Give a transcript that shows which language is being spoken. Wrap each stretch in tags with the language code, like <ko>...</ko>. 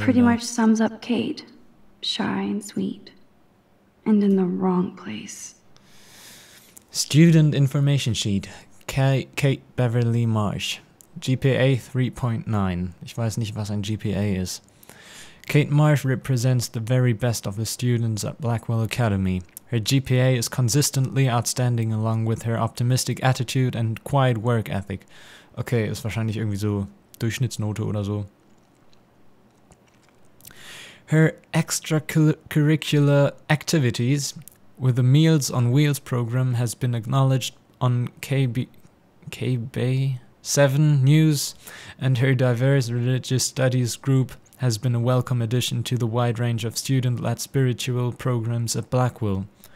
<en>pretty</en> <de>da?</de> <en>much sums up Kate. Shy and sweet. And in the wrong place. Student Information Sheet. Kate Beverly Marsh. GPA 3.9.</en> <de>Ich weiß nicht, was ein GPA ist.</de> <en>Kate Marsh represents the very best of the students at Blackwell Academy. Her GPA is consistently outstanding along with her optimistic attitude and quiet work ethic.</en> <de>Okay, ist wahrscheinlich irgendwie so Durchschnittsnote oder so.</de> <en>Her extracurricular activities with the Meals on Wheels program has been acknowledged on KB7 News, and her diverse religious studies group has been a welcome addition to the wide range of student-led spiritual programs at Blackwell.</en>